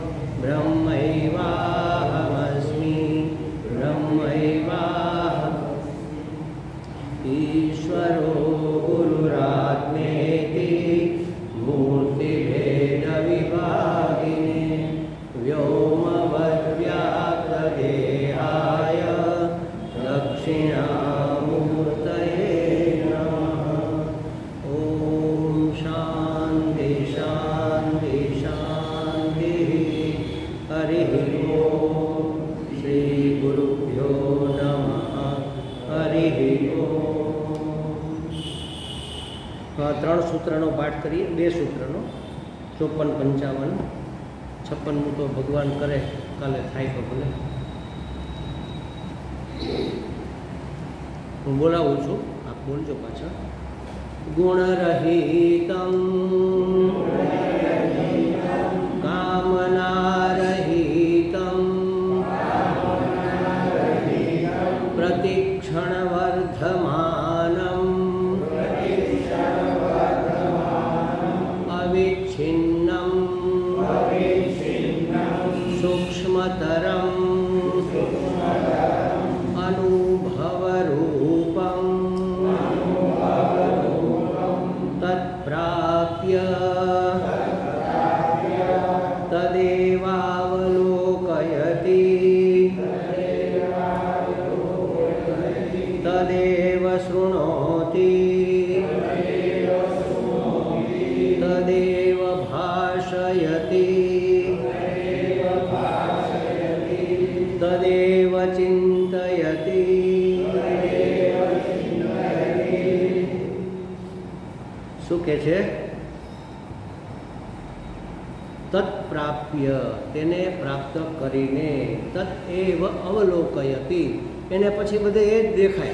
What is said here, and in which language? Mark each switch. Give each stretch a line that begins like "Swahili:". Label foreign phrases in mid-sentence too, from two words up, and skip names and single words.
Sanskrit: ब्रह्मैवाहमस्मि ईश्वरो गुरुरात्मेति मूर्तिभेदविभागिने व्योमवद्व्याप्तदेहाय दक्षिणामूर्तये नमः। ॐ शान्ति शान्ति शान्तिः। हरिः ॐ श्रीगुरुभ्यो नमः। हरिः ॐ।
Gujarati: ત્રણ સૂત્રનો પાઠ કરીએ, બે સૂત્રનો 54, 55, 56 તો ભગવાન કરે, કાલે થાય તો ભલે. હું બોલાવું છું, આપ બોલજો પાછા.
Sanskrit: ગુણરહિતં કામનારહિતં પ્રતિક્ષણવર્ધમાનં અવિચ્છિન્नं सूक्ष्मतरं अनुभवरूपं तत्प्राप्य तदेवावलोकयति तदेव शृणोति तदेव भाषयति तदेव चिन्तयति।
Gujarati: શું કહે છે? તત્પ્રાપ્ય, તેને પ્રાપ્ત કરીને,
Sanskrit: તત એવ અવલોકયતિ,
Gujarati: એને પછી બધે એ જ દેખાય.